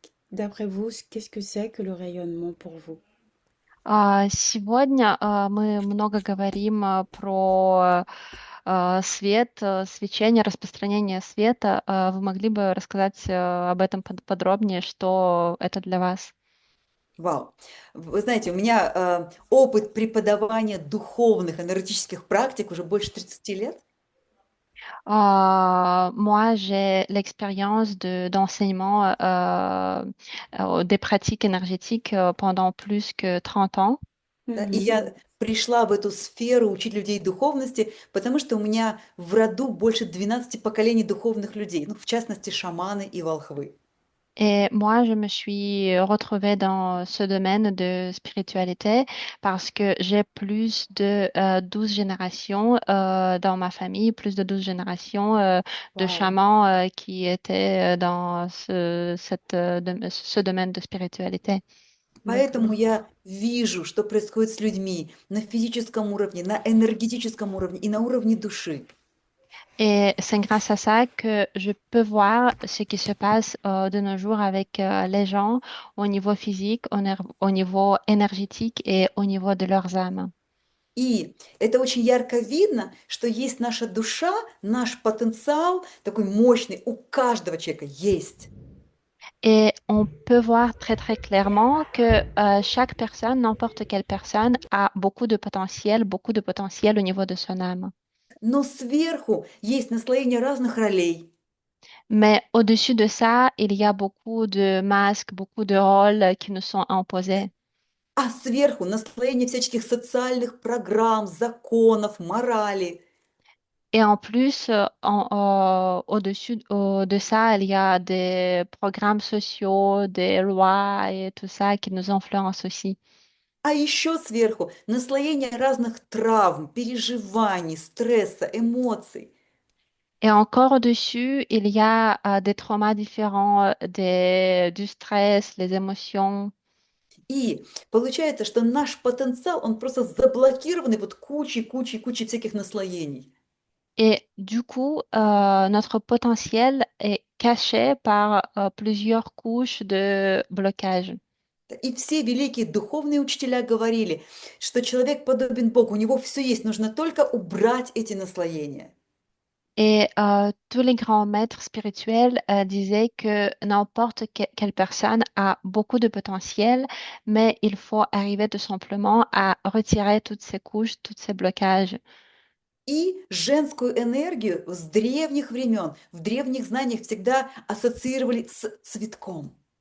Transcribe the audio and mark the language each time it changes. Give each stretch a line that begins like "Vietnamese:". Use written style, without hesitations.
French: D'après vous, qu'est-ce que c'est que le rayonnement pour vous?
Russian: Сегодня мы много говорим про свет, свечение, распространение света. Вы могли бы рассказать об этом подробнее, что это для вас? Вау! Вы знаете, у меня опыт преподавания духовных энергетических практик уже больше 30 лет.
French: Moi, j'ai l'expérience d'enseignement des pratiques énergétiques pendant plus que 30 ans.
Russian: Да, и я пришла в эту сферу учить людей духовности, потому что у меня в роду больше 12 поколений духовных людей, ну, в частности, шаманы и волхвы.
French: Et moi, je me suis retrouvée dans ce domaine de spiritualité parce que j'ai plus de 12 générations dans ma famille, plus de 12 générations de Вау! chamans qui étaient dans ce domaine de spiritualité.
Russian: Поэтому
French: D'accord.
Russian: я вижу, что происходит с людьми на физическом уровне, на энергетическом уровне и на уровне души.
French: Et c'est grâce à ça que je peux voir ce qui se passe de nos jours avec les gens au niveau physique, au niveau énergétique et au niveau de leurs âmes.
Russian: И это очень ярко видно, что есть наша душа, наш потенциал такой мощный у каждого человека есть.
French: Et on peut voir très très clairement que chaque personne, n'importe quelle personne, a beaucoup de potentiel au niveau de son âme.
Russian: Но сверху есть наслоение разных ролей.
French: Mais au-dessus de ça, il y a beaucoup de masques, beaucoup de rôles qui nous sont imposés.
Russian: А сверху наслоение всяческих социальных программ, законов, морали.
French: Et en plus, au-dessus de ça, il y a des programmes sociaux, des lois et tout ça qui nous influencent aussi.
Russian: А еще сверху наслоение разных травм, переживаний, стресса, эмоций.
French: Et encore au-dessus, il y a des traumas différents, du stress, les émotions.
Russian: И получается, что наш потенциал, он просто заблокированный вот кучей всяких наслоений.
French: Et du coup, notre potentiel est caché par plusieurs couches de blocage.
Russian: И все великие духовные учителя говорили, что человек подобен Богу, у него все есть, нужно только убрать эти наслоения.
French: Et tous les grands maîtres spirituels disaient que n'importe quelle personne a beaucoup de potentiel, mais il faut arriver tout simplement à retirer toutes ces couches, tous ces blocages.
Russian: И женскую энергию с древних времен, в древних знаниях всегда ассоциировали с цветком.